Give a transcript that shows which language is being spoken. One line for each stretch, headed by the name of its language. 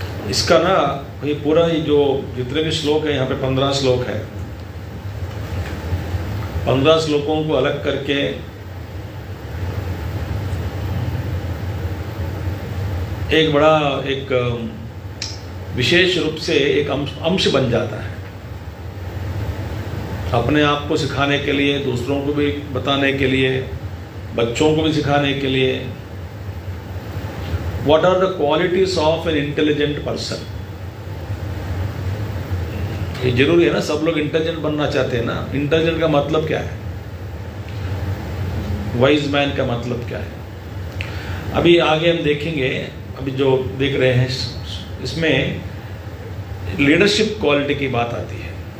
Hindi: इसका ना ये पूरा ये जो जितने भी श्लोक है, यहाँ पे 15 श्लोक है, 15 श्लोकों को अलग करके एक बड़ा एक विशेष रूप से एक अंश बन जाता है, अपने आप को सिखाने के लिए, दूसरों को भी बताने के लिए, बच्चों को भी सिखाने के लिए।
English: What are the qualities of an intelligent person?
Hindi: ये जरूरी है ना, सब लोग इंटेलिजेंट बनना चाहते हैं ना। इंटेलिजेंट का मतलब क्या है? वाइज मैन का मतलब क्या है? अभी आगे हम देखेंगे। अभी जो देख रहे हैं इसमें लीडरशिप क्वालिटी की बात आती है।